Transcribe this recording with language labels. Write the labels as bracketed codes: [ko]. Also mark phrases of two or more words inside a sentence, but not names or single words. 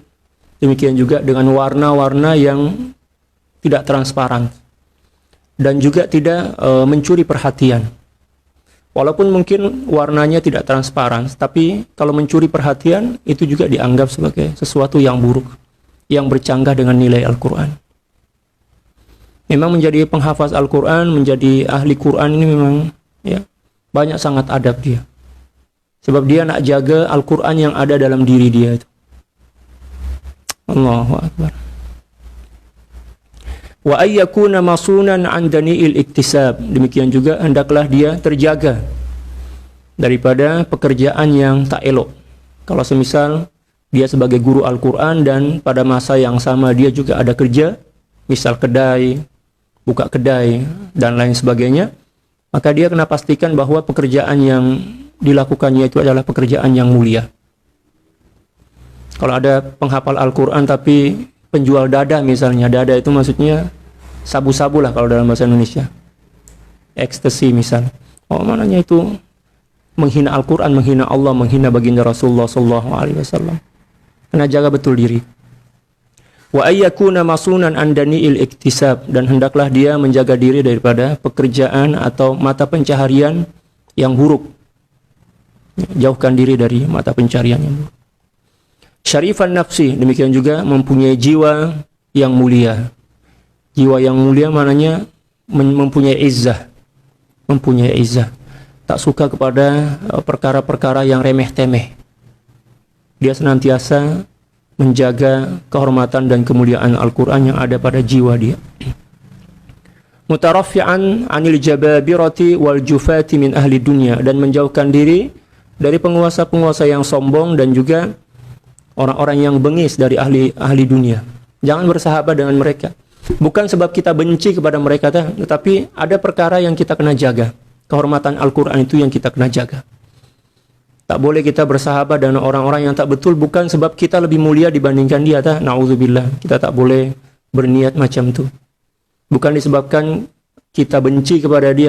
[ms] Demikian juga dengan warna-warna yang tidak transparan, dan juga tidak mencuri perhatian. Walaupun mungkin warnanya tidak transparan, tapi kalau mencuri perhatian itu juga dianggap sebagai sesuatu yang buruk, yang bercanggah dengan nilai Al-Quran. Memang menjadi penghafaz Al-Quran, menjadi ahli Quran ini memang banyak sangat adab dia. Sebab dia nak jaga Al-Quran yang ada dalam diri dia itu. [ar] Allahu Akbar. Wa ayyakuna masunan an dani'il iktisab. [ms] Demikian juga hendaklah dia terjaga daripada pekerjaan yang tak elok. Kalau semisal dia sebagai guru Al-Quran dan pada masa yang sama dia juga ada kerja, misal kedai, buka kedai dan lain sebagainya, maka dia kena pastikan bahwa pekerjaan yang dilakukannya itu adalah pekerjaan yang mulia. Kalau ada penghafal Al-Quran tapi penjual dada misalnya, dada itu maksudnya sabu-sabu lah kalau dalam bahasa Indonesia, ekstasi misal. Oh, maknanya itu menghina Al-Quran, menghina Allah, menghina baginda Rasulullah SAW. Kena jaga betul diri. [ar] Wa ayyakuna masunan an dani'il iktisab, [ms] dan hendaklah dia menjaga diri daripada pekerjaan atau mata pencaharian yang buruk. Jauhkan diri dari mata pencaharian yang buruk. [ar] Syarifan nafsi, [ms] demikian juga mempunyai jiwa yang mulia. Jiwa yang mulia maknanya mempunyai izzah. Mempunyai izzah. Tak suka kepada perkara-perkara yang remeh-temeh. Dia senantiasa menjaga kehormatan dan kemuliaan Al-Quran yang ada pada jiwa dia. [ar] Mutaraffi'an 'anil jababirati wal jufati min ahli dunya, [ms] dan menjauhkan diri dari penguasa-penguasa yang sombong dan juga orang-orang yang bengis dari ahli dunia. Jangan bersahabat dengan mereka. Bukan sebab kita benci kepada mereka, tetapi ada perkara yang kita kena jaga. Kehormatan Al-Quran itu yang kita kena jaga. Tak boleh kita bersahabat dengan orang-orang yang tak betul, bukan sebab kita lebih mulia dibandingkan dia. [ar] Na'udzubillah. [ms] Kita tak boleh berniat macam itu. Bukan disebabkan kita benci kepada dia.